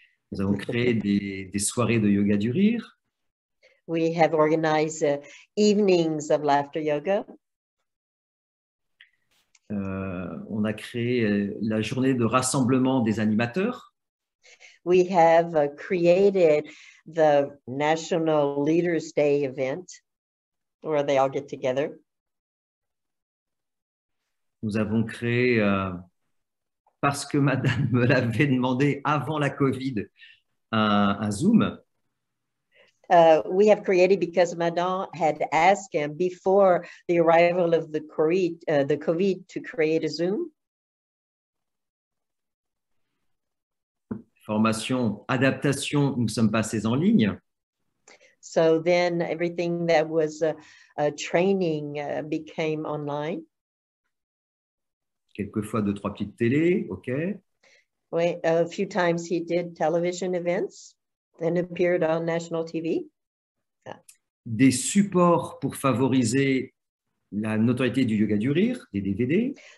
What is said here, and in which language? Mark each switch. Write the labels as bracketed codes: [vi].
[fr] Nous avons créé des soirées de yoga du rire. [en] We have organized evenings of laughter yoga. [fr] On a créé la journée de rassemblement des animateurs. [en] We have created the National Leaders Day event where they all get together. [fr] Nous avons créé, parce que Madame me l'avait demandé avant la Covid, un Zoom. [en] We have created because Madame had asked him before the arrival of the COVID to create a Zoom. [fr] Formation, adaptation, nous sommes passés en ligne. [en] So then everything that was training became online. [fr] Quelquefois 2-3 petites télés, OK. [en] Well, a few times he did television events and appeared on national TV. [fr] Des supports pour favoriser la notoriété du yoga du rire, des DVD.